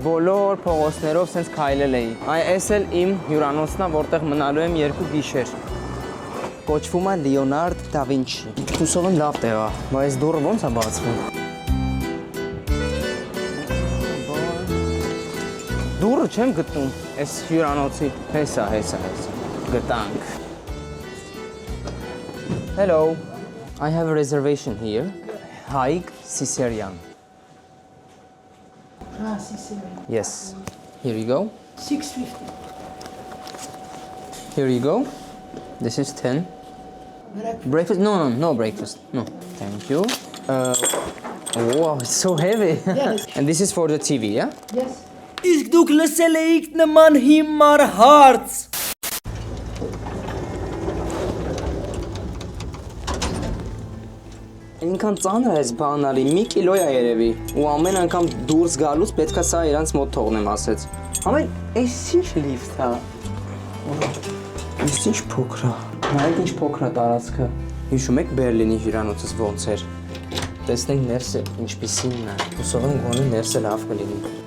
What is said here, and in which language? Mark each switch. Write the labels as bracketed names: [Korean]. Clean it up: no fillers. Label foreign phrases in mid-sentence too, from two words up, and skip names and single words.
[Armenian] բոլոր փողոցներով սենց քայլել էի։ Այս էլ իմ հյուրանոցն է, որտեղ մնալու եմ 2 գիշեր։ Կոչվում է Լեոնարդ դա Վինչի։ Հուսով եմ լավ տեղ է, բայց դուռը ոնց է բացվում։ Դուռը չեմ գտնում, այս հյուրանոցի։ Հեսա։ Գտանք։ [English] Hello, I have a reservation here. Haig Caesarian. Caesarian. Yes. Here you go. 650. Here you go. This is 10. Breakfast? No breakfast. No. Thank you. Wow, it's so heavy. Yes. And this is for the TV, yeah? Yes. [Armenian] Իսկ դուք լսել էիք նման հիմար հարց։ Ինքան ծանր է այս բանալի, մի կիլո է երևի, ու ամեն անգամ դուրս գալուց պետքա սա իրանց մոտ թողնեմ ասեց։ Ամեն, այս ինչ լիֆտ է։ Այս ինչ փոքր է։ Նայեք ինչ փոքր է տարածքը։ Հիշում եք Բերլինի հյուրանոցս ոնց էր։ Տեսնենք ներսը ինչպիսին է։ Հուսով եմ գոնե ներսը լավ կլինի։